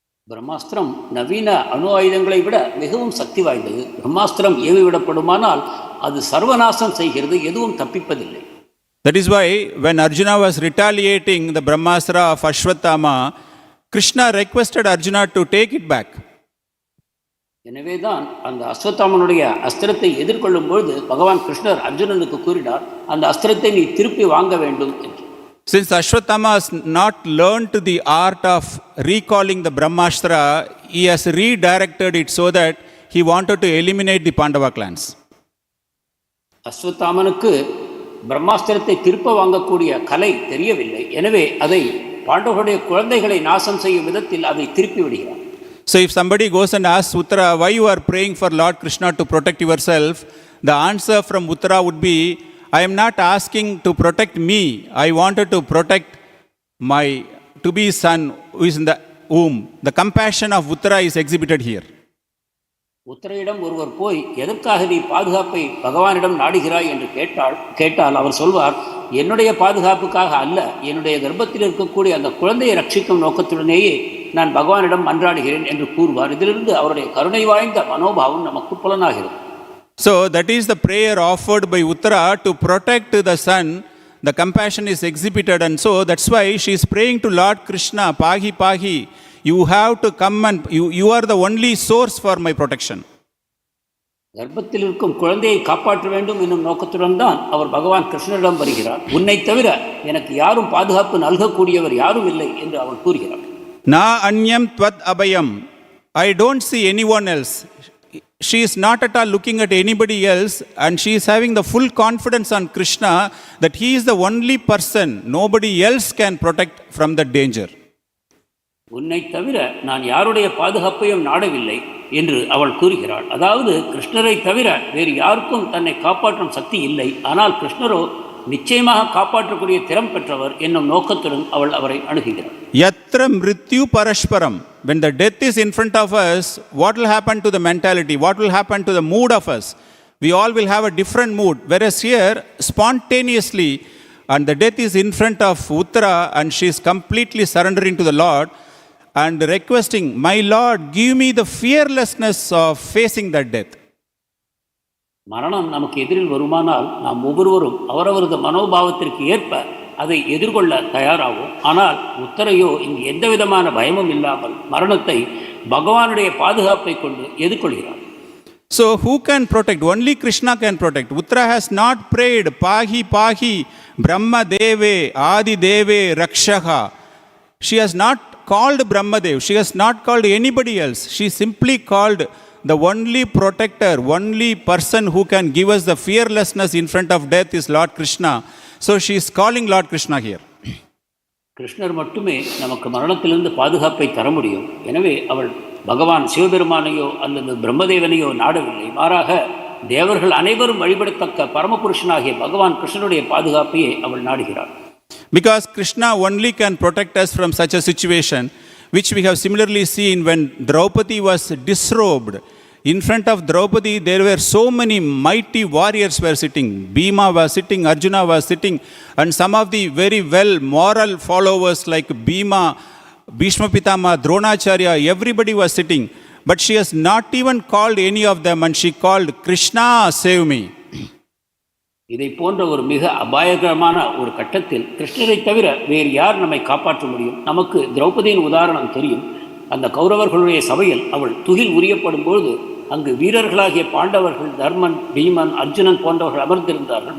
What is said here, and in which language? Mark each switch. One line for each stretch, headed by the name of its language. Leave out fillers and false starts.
Tamil: பிரம்மாஸ்திரம் நவீன அணு ஆயுதங்களை விட மிகவும் சக்தி வாய்ந்தது. பிரம்மாஸ்திரம் ஏவிவிடப்படுமானால் அது சர்வநாசம் செய்கிறது, எதுவும் தப்பிப்பதில்லை.
English: That is why when Arjuna was retaliating the Brahmastra of Ashwathama, Krishna requested Arjuna to take it back.
Tamil: எனவேதான் அந்த அஸ்வத்தாமனுடைய அஸ்திரத்தை எதிர்கொள்ளும் பொழுது பகவான் கிருஷ்ணர் அர்ஜுனனுக்கு கூறினார், அந்த அஸ்திரத்தை நீ திருப்பி வாங்க வேண்டும் என்று.
English: Since Ashwathama has not learned the art of recalling the Brahmastra, he has redirected it so that he wanted to eliminate the Pandava clans.
Tamil: அஸ்வத்தாமனுக்கு பிரம்மாஸ்திரத்தை திருப்ப வாங்கக்கூடிய கலை தெரியவில்லை. எனவே அதை பாண்டவர்களுடைய குழந்தைகளை நாசம் செய்யும் விதத்தில் அதை திருப்பி விடுகிறார்.
English: So if somebody goes and asks Uttarā, why you are praying for Lord Krishna to protect yourself, the answer from Uttarā would be, I am not asking to protect me. I wanted to protect my to-be son who is in the womb. The compassion of Uttarā is exhibited here.
Tamil: உத்தரையிடம் ஒருவர் போய் எதற்காக நீ பாதுகாப்பை பகவானிடம் நாடுகிறாய் என்று கேட்டால் அவர் சொல்வார், என்னுடைய பாதுகாப்புக்காக அல்ல, என்னுடைய கர்ப்பத்தில் இருக்கக்கூடிய அந்த குழந்தையை ரட்சிக்கும் நோக்கத்துடனேயே நான் பகவானிடம் மன்றாடுகிறேன் என்று கூறுவார். இதிலிருந்து அவருடைய கருணை வாய்ந்த மனோபாவம் நமக்கு புலனாகிறது.
English: So that is the prayer offered by Uttarā to protect the son. The compassion is exhibited, and so that's why she is praying to Lord Krishna,
Sanskrit: pāhi pāhi.
English: You have to come and you are the only source for my protection.
Tamil: கர்ப்பத்தில் இருக்கும் குழந்தையை காப்பாற்ற வேண்டும் என்னும் நோக்கத்துடன் தான் அவர் பகவான் கிருஷ்ணரிடம் வருகிறார். உன்னை தவிர எனக்கு யாரும் பாதுகாப்பு நல்கக்கூடியவர் யாரும் இல்லை என்று அவர் கூறுகிறார்.
Sanskrit: nānyaṁ tvad abhayaṁ.
English: I don't see anyone else. She is not at all looking at anybody else, and she is having the full confidence on Krishna that he is the only person. Nobody else can protect from the danger.
Tamil: உன்னை தவிர நான் யாருடைய பாதுகாப்பையும் நாடவில்லை என்று அவள் கூறுகிறாள். அதாவது கிருஷ்ணரை தவிர வேறு யாருக்கும் தன்னை காப்பாற்றும் சக்தி இல்லை, ஆனால் கிருஷ்ணரோ நிச்சயமாக காப்பாற்றக்கூடிய திறம் பெற்றவர் என்னும் நோக்கத்துடன் அவள் அவரை அணுகுகிறாள்.
Sanskrit: yatra mṛtyuḥ parasparam.
English: When the death is in front of us, what will happen to the mentality? What will happen to the mood of us? We all will have a different mood. Whereas here, spontaneously, and the death is in front of Uttarā, and she is completely surrendering to the Lord and requesting, my Lord, give me the fearlessness of facing that death.
Tamil: மரணம் நமக்கு எதிரில் வருமானால் நாம் ஒவ்வொருவரும் அவரவரது மனோபாவத்திற்கு ஏற்ப அதை எதிர்கொள்ள தயாராகும். ஆனால் உத்தரையோ இங்கு எந்த விதமான பயமும் இல்லாமல் மரணத்தை பகவானுடைய பாதுகாப்பை கொண்டு எதிர்கொள்கிறார்.
English: So who can protect? Only Krishna can protect. Uttarā has not prayed,
Sanskrit: pāhi pāhi, Brahma deve, Adi deve, Rakshaka.
English: She has not called Brahmadev. She has not called anybody else. She simply called the only protector, only person who can give us the fearlessness in front of death is Lord Krishna. So she is calling Lord Krishna here.
Tamil: கிருஷ்ணர் மட்டுமே நமக்கு மரணத்திலிருந்து பாதுகாப்பை தர முடியும். எனவே அவள் பகவான் சிவபெருமானையோ அல்லது பிரம்மதேவனையோ நாடவில்லை. மாறாக தேவர்கள் அனைவரும் வழிபடத்தக்க பரமபுருஷனாகிய பகவான் கிருஷ்ணனுடைய பாதுகாப்பையே அவள் நாடுகிறாள்.
English: Because Krishna only can protect us from such a situation, which we have similarly seen when Draupadi was disrobed In front of Draupadi, there were so many mighty warriors were sitting. Bhima was sitting, Arjuna was sitting, and some of the very well moral followers like Bhima, Bhishma Pitama, Dronacharya, everybody was sitting. But she has not even called any of them, and she called, Krishna, save me.
Tamil: இதை போன்ற ஒரு மிக அபாயகரமான ஒரு கட்டத்தில் கிருஷ்ணரை தவிர வேறு யார் நம்மை காப்பாற்ற முடியும்? நமக்கு திரௌபதியின் உதாரணம் தெரியும். அந்த கௌரவர்களுடைய சபையில் அவள் துகில் உரியப்படும் பொழுது அங்கு வீரர்களாகிய பாண்டவர்கள், தர்மன், பீமன், அர்ஜுனன் போன்றவர்கள் அமர்ந்திருந்தார்கள்.